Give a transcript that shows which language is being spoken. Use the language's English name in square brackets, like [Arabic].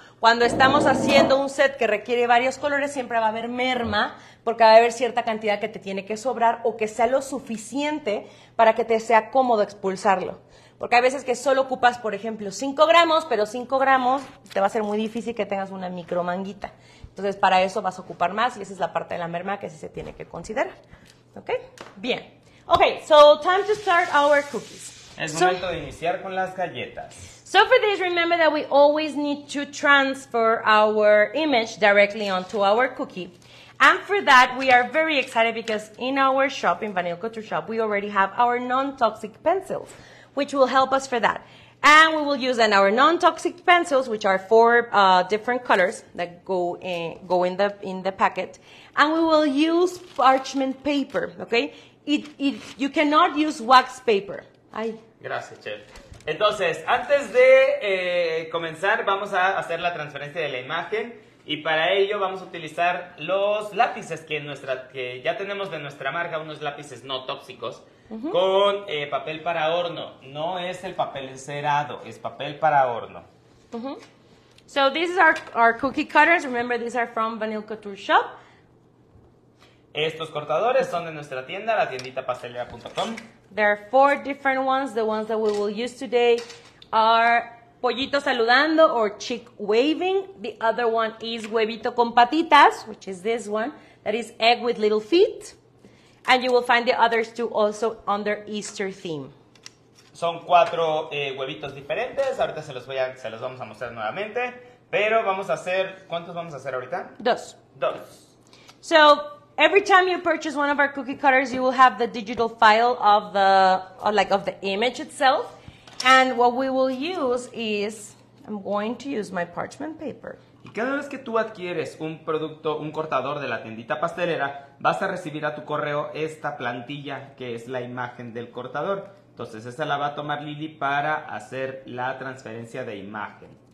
[Spanish] Cuando estamos haciendo un set que requiere varios colores, siempre va a haber merma, porque va a haber cierta cantidad que te tiene que sobrar o que sea lo suficiente para que te sea cómodo expulsarlo. Porque hay veces que solo ocupas, por ejemplo, 5 gramos, pero 5 gramos te va a ser muy difícil que tengas una micromanguita. Entonces, para eso vas a ocupar más y esa es la parte de la merma que sí se tiene que considerar. ¿Ok? Bien. [English] Ok, so time to start our cookies. [Spanish] Es momento de iniciar con las galletas. [English] So for this, remember that we always need to transfer our image directly onto our cookie. And for that, we are very excited because in our shop, in Vanilla Couture Shop, we already have our non-toxic pencils, which will help us for that. And we will use then our non-toxic pencils, which are 4 different colors that go in the packet. And we will use parchment paper, okay? You cannot use wax paper. [Spanish] Ay. Gracias, chef. Entonces, antes de comenzar, vamos a hacer la transferencia de la imagen. Y para ello vamos a utilizar los lápices que ya tenemos de nuestra marca, unos lápices no tóxicos, con papel para horno. No es el papel encerado, es papel para horno. [English] So these are our cookie cutters. Remember, these are from Vanilla Couture Shop. [Spanish] Estos cortadores son de nuestra tienda, la tienditapastelera.com. [English] There are 4 different ones. The ones that we will use today are [Spanish] pollitos saludando [English] or chick waving. The other one is [Spanish] huevito con patitas, [English] which is this one. That is egg with little feet. And you will find the others two also under Easter theme. [Spanish] Son 4 huevitos diferentes. Ahorita se los vamos a mostrar nuevamente. Pero vamos a hacer, ¿cuántos vamos a hacer ahorita? 2. 2. [English] So every time you purchase one of our cookie cutters, you will have the digital file of the image itself. And what we will use is, I'm going to use my parchment paper. [Spanish] Y cada vez que tú adquieres un producto, un cortador de la tiendita pastelera, vas a recibir a tu correo esta plantilla que es la imagen del cortador. Entonces esta la va a tomar Lili para hacer la transferencia de imagen.